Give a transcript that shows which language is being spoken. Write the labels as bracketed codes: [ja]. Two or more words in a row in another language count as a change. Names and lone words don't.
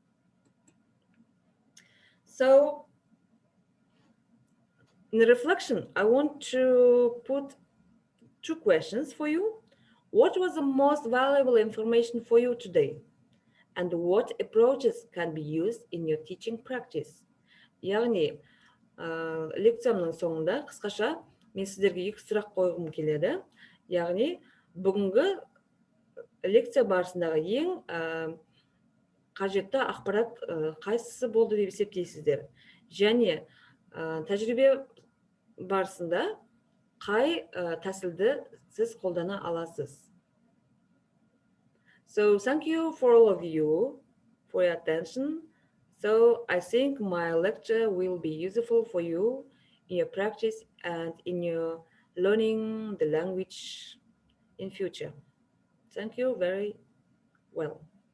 [en] So in reflection, I want to put 2 questions for you. What was the most valuable information for you today? And what approaches can be used in your teaching practice? [kk] Яғни, лекциямның соңында қысқаша мен сіздерге 2 сұрақ қойғым келеді. Яғни, бүгінгі лекция барысындағы ең қажетті ақпарат қайсысы болды деп есептейсіздер? Және тәжірибе барысында қай тәсілді сіз қолдана аласыз? [en] So thank you for all of you for your attention. So I think my lecture will be useful for you in your practice and in your learning the language in future. Thank you very well.